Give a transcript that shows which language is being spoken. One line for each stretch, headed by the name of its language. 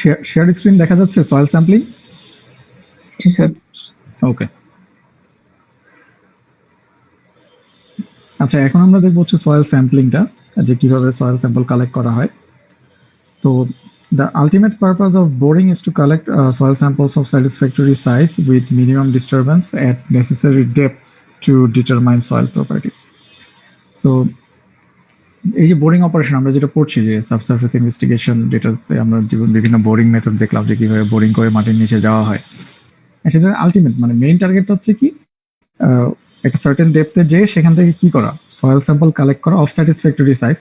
Bangla: Share screen দেখা যাচ্ছে soil sampling? জি sir. ওকে, আচ্ছা এখন আমরা দেখবো হচ্ছে সয়েল স্যাম্পলিংটা, যে কিভাবে সয়েল স্যাম্পল কালেক্ট করা হয়।
English: তো the ultimate purpose of boring is to collect soil samples of satisfactory size with minimum disturbance at necessary depths to determine soil properties.
Bangla: So এই যে বোরিং অপারেশন আমরা যেটা পড়ছি, যে সাবসারফেস ইনভেস্টিগেশন, যেটাতে আমরা বিভিন্ন বোরিং মেথড দেখলাম যে কিভাবে বোরিং করে মাটির নিচে যাওয়া হয়, সেটার আলটিমেট মানে মেইন টার্গেটটা হচ্ছে কি, একটা সার্টেন ডেপথে যে সেখান থেকে কি করা, সয়েল স্যাম্পল কালেক্ট করা অফ স্যাটিসফ্যাক্টরি সাইজ।